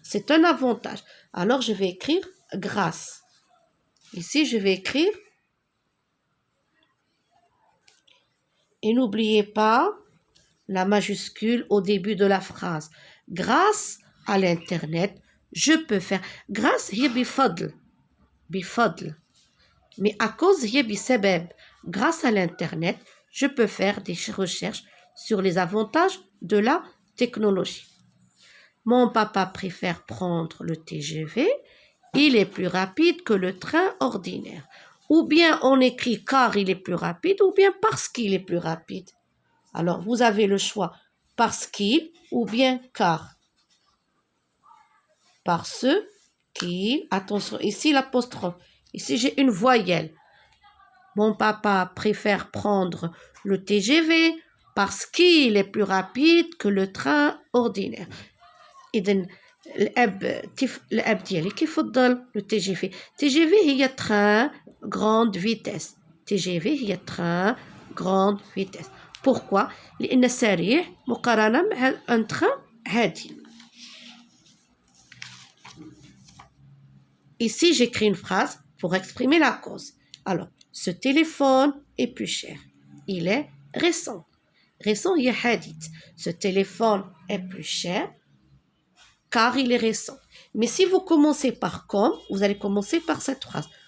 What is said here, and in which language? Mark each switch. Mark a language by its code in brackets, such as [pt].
[fr] C'est un avantage. Alors, je vais écrire grâce. Ici, je vais écrire. Et n'oubliez pas la majuscule au début de la phrase. Grâce à l'Internet, je peux faire. [ar] Grâce, هي بفضل. [fr] Mais à cause, [ar] هي بسبب. [fr] Grâce à l'Internet, je peux faire des recherches sur les avantages de la technologie. Mon papa préfère prendre le TGV. Il est plus rapide que le train ordinaire. Ou bien on écrit car il est plus rapide, ou bien parce qu'il est plus rapide. Alors, vous avez le choix parce qu'il ou bien car. Parce qu'il, attention, ici l'apostrophe, ici j'ai une voyelle. Mon papa préfère prendre le TGV parce qu'il est plus rapide que le train ordinaire. [ar] إذن الأب ديالي كيفضل le TGV. [fr] TGV هي train grande vitesse. TGV هي train grande vitesse. Pourquoi? [ar] لأن سريع مقارنة مع un train هادي. [fr] Ici, j'écris une phrase pour exprimer la cause. Alors, ce téléphone est plus cher. Il est récent. Récent, il y a hadith. Ce téléphone est plus cher car il est récent. Mais si vous commencez par comme, vous allez commencer par cette phrase.